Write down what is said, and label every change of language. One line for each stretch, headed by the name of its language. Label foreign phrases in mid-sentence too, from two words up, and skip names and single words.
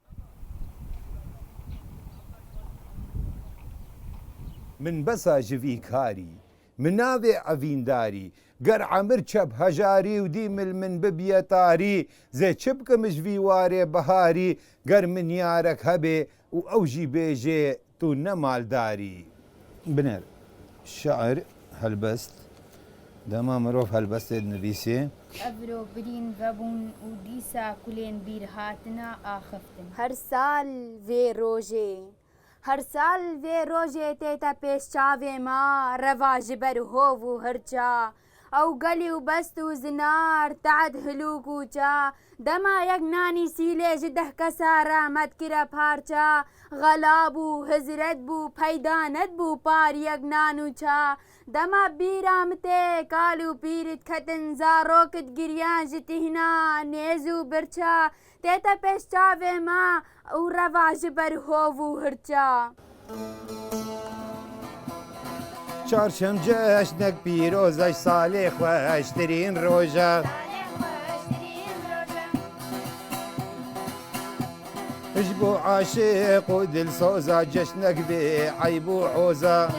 Kurdish: من بەسا ژڤی کاری من ناوێ ئەڤینداری گەر عەمر چەپ هەژاری و دیمل من ببیە تاری زێ چ بکەمش ڤیوارێ بەهاری گەر من یارەک هەبێ و ئەوژی بێژێ تو نەمالداری. بنەر شعر هەلبەست دەما مرۆڤ هەلبەستێت نوویسێ ئەڤرۆ برین ڤەبوون و دیسا کولێن بیر هاتنە ئاخفتن هەر ساڵ vê rojê هەر ساڵ vê rojê tête pêş çavê me reva ji ber hov û hirça ew gelî û best û zinar tehed hilûk û ça dema yek nanî sîlê ji deh kesa re medkire parça xelab û hizret bû peyda nedbû pariyek nan û ça dema bîra min tê kal û pîrit ketin zarokit giriyan ji tîhna nêz û birça tête pêş çavê me û reva ji ber hov û hirça. چارشەم جەشنێک پیرۆزەش ساڵێ خۆشترین ڕۆژە هش بۆ عاشق و دلسۆزە جەشنێک بێ عەیب و عۆزە